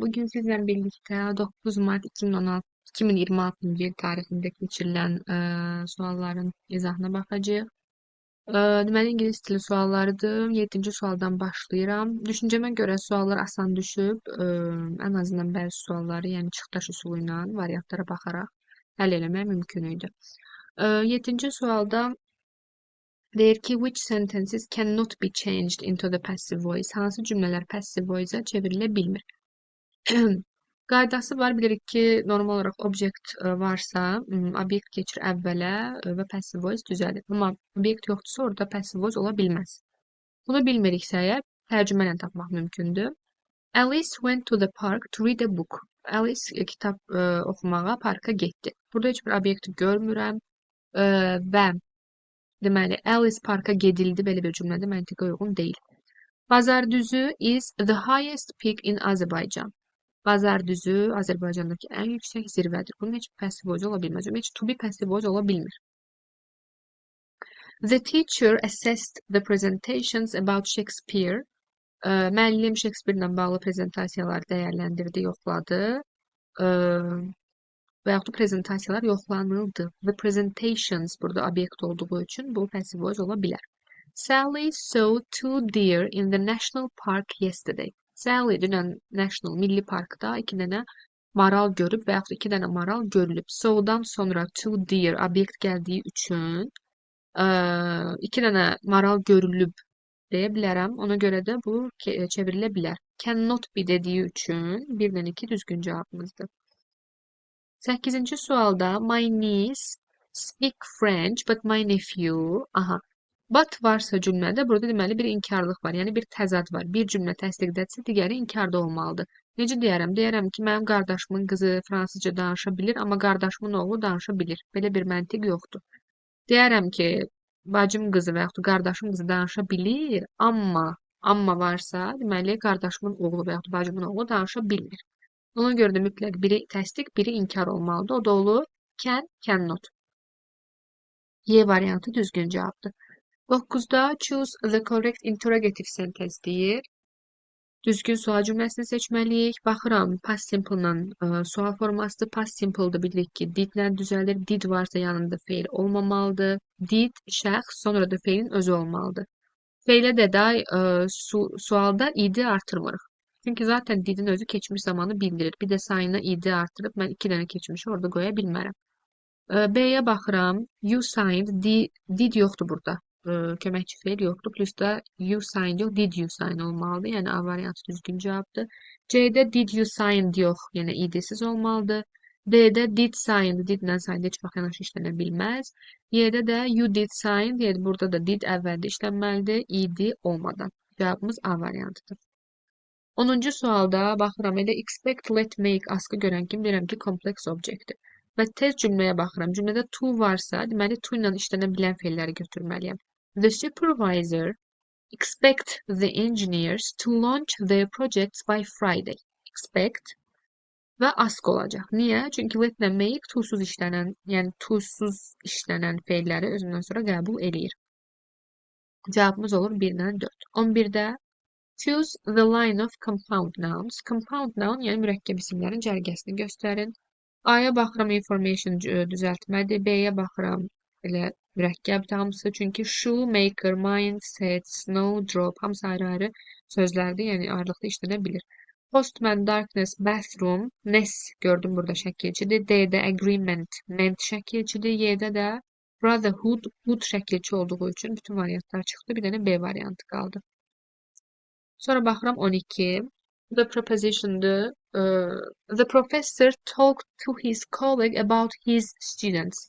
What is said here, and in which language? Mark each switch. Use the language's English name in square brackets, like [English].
[Azerbaijani] Bugün sizle birlikte 9 Mart 2026 yıl tarihinde geçirilen sualların izahına bakacağız. Deməli, İngilis dili suallarıdır. 7-ci sualdan başlayıram. Düşüncəmə görə suallar asan düşüb. Ən azından bəzi sualları, yəni çıxış üsulu ilə variantlara baxaraq həll eləmək mümkün idi. 7-ci sualda deyir ki, [English] which sentences cannot be changed into the passive voice? [Azerbaijani] Hansı cümlələr passive voice-a çevrilə bilmir? Qaydası var. Bilirik ki, normal olaraq obyekt varsa, obyekt keçir əvvələ və passive voice düzəlir. Amma obyekt yoxdursa, orada passive voice ola bilməz. Bunu bilmiriksə əgər, tərcümə ilə tapmaq mümkündür. [English] Alice went to the park to read a book. [Azerbaijani] Alice kitab oxumağa parka getdi. Burada heç bir obyekti görmürəm və deməli, Alice parka gedildi belə bir cümlədə məntiqə uyğun deyil. [English] Bazardüzü is the highest peak in Azerbaijan. [Azerbaijani] Bazardüzü Azərbaycandakı ən yüksək zirvədir. Bunun heç passive voice ola bilməz. Heç to be passive voice ola bilmir. [English] The teacher assessed the presentations about Shakespeare. [Azerbaijani] Müəllim Shakespeare-lə bağlı prezentasiyaları dəyərləndirdi, yoxladı. Və yaxud da prezentasiyalar yoxlanıldı. [English] The presentations [Azerbaijani] burada obyekt olduğu üçün bu passive voice ola bilər. [English] Sally saw two deer in the national park yesterday. [Azerbaijani] Sally dünən National Milli Parkda iki dənə maral görüb və yaxud da iki dənə maral görülüb. Sow'dan sonra [English] two deer [Azerbaijani] obyekt gəldiyi üçün iki dənə maral görülüb deyə bilərəm. Ona görə də bu çevrilə bilər. [English] Cannot be [Azerbaijani] dediyi üçün 1-dən 2 düzgün cavabımızdır. 8-ci sualda [English] my niece speak French but my nephew. Aha. [Azerbaijani] But varsa cümlədə burada deməli bir inkarlıq var. Yəni bir təzad var. Bir cümlə təsdiqdədirsə, digəri inkarda olmalıdır. Necə deyərəm? Deyərəm ki, mənim qardaşımın qızı fransızca danışa bilir, amma qardaşımın oğlu danışa bilir. Belə bir məntiq yoxdur. Deyərəm ki, bacım qızı və yaxud da qardaşım qızı danışa bilir, amma varsa, deməli qardaşımın oğlu və yaxud da bacımın oğlu danışa bilmir. Ona görə də mütləq biri təsdiq, biri inkar olmalıdır. O da olur can, cannot. Y variantı düzgün cavabdır. [English] 9'da choose the correct interrogative sentence [Azerbaijani] deyir. Düzgün sual cümləsini seçməliyik. Baxıram, past simple-la sual formasıdır. Past simple-da bilirik ki, did-lə düzəlir. Did varsa yanında feil olmamalıdır. Did, şəxs, sonra da feilin özü olmalıdır. Feilə də sualda id-i artırmırıq. Çünki zaten didin özü keçmiş zamanı bildirir. Bir də sayına id-i artırıb mən 2 dənə keçmişi orada qoya bilmərəm. B-yə baxıram. [English] You signed, [Azerbaijani] did yoxdur burada. Köməkçi feil yoxdur. Plus da you signed yox, [English] did you sign [Azerbaijani] olmalıdır. Yəni A variantı düzgün cavabdır. C-də [English] did you signed [Azerbaijani] yox, yəni id-siz olmalıdır. D-də [English] did signed, [Azerbaijani] did-lə signed heç vaxt yanaşı işlənə bilməz. Y-də də [English] you did sign, [Azerbaijani] yəni burada da did əvvəldə işlənməlidir, id olmadan. Cavabımız A variantıdır. 10-cu sualda baxıram, elə expect, let, make, askı görən kimi bilirəm ki, complex objectdir. Və tez cümləyə baxıram. Cümlədə to varsa, deməli to ilə işlənə bilən feilləri götürməliyəm. [English] The supervisor expect the engineers to launch their projects by Friday. [Azerbaijani] Expect və ask olacaq. Niyə? Çünki let ilə make to-suz işlənən, yəni to-suz işlənən feilləri özündən sonra qəbul eləyir. Cavabımız olur 1-dən 4. 11-də [English] choose the line of compound nouns. [Azerbaijani] Compound noun, yəni mürəkkəb isimlərin cərgəsini göstərin. A-ya baxıram information düzəltmədir. B-yə baxıram elə mürəkkəbdir hamısı. Çünki shoemaker, mindset, snowdrop hamısı ayrı-ayrı sözlərdir. Yəni ayrılıqda işlənə bilir. Postman, darkness, bathroom, ness gördüm burada şəkilçidir. D-də agreement, ment şəkilçidir. Y-də də brotherhood, hood şəkilçi olduğu üçün bütün variantlar çıxdı. Bir dənə B variantı qaldı. Sonra baxıram 12. The preposition'dır. [English] The professor talked to his colleague about his students.